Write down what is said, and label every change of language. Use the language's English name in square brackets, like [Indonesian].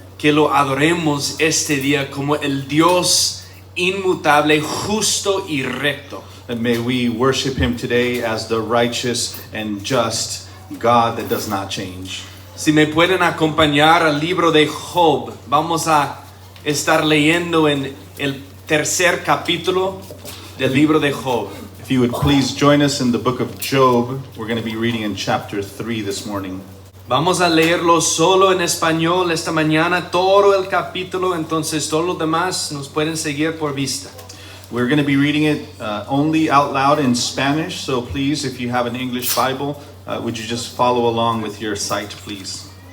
[Spanish] Que lo adoremos este día como el Dios inmutable, justo y recto. [English] And may we worship him today as the righteous and just God that does not change. [Spanish] Si me pueden acompañar al libro de Job, vamos a estar leyendo en el tercer capítulo del libro de Job. [English] If you would please join us in the book of Job, we're going to be reading in chapter 3 this morning. [Spanish] Vamos a leerlo solo en español esta mañana, todo el capítulo, entonces todos los demás nos pueden seguir por vista. [English] We're going to be reading it only out loud in Spanish, so please, if you have an English Bible, would you just follow along with your sight, please?